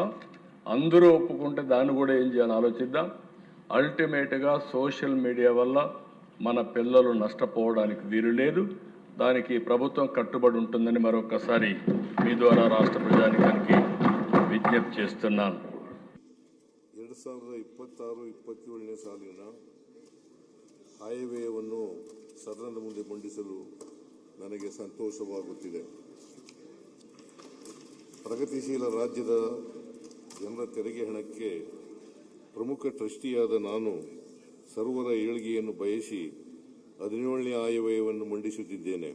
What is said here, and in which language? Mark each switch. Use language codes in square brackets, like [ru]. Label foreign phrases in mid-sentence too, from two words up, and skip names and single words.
[te] అందరూ ఒప్పుకుంటే దాన్ని కూడా ఏం చేయాలని ఆలోచిద్దాం. అల్టిమేట్గా [en] social media [te] వల్ల మన పిల్లలు నష్టపోవడానికి వీలు లేదు. దానికి ప్రభుత్వం కట్టుబడి ఉంటుందని మరొకసారి మీ ద్వారా రాష్ట్ర ప్రజానికానికి విజ్ఞప్తి చేస్తున్నాను. [kn] 2026-27ನೇ ಸಾಲಿನ ಆಯವ್ಯಯವನ್ನು ಸದನದ ಮುಂದೆ ಮಂಡಿಸಲು ನನಗೆ ಸಂತೋಷವಾಗುತ್ತಿದೆ. ಪ್ರಗತಿಶೀಲ ರಾಜ್ಯದ ಜನರ ತೆರಿಗೆ ಹಣಕ್ಕೆ ಪ್ರಮುಖ ಟ್ರಸ್ಟಿಯಾದ ನಾನು ಸರ್ವರ ಏಳ್ಗೆಯನ್ನು ಬಯಸಿ 17ನೇ ಆಯವ್ಯಯವನ್ನು ಮಂಡಿಸುತ್ತಿದ್ದೇನೆ.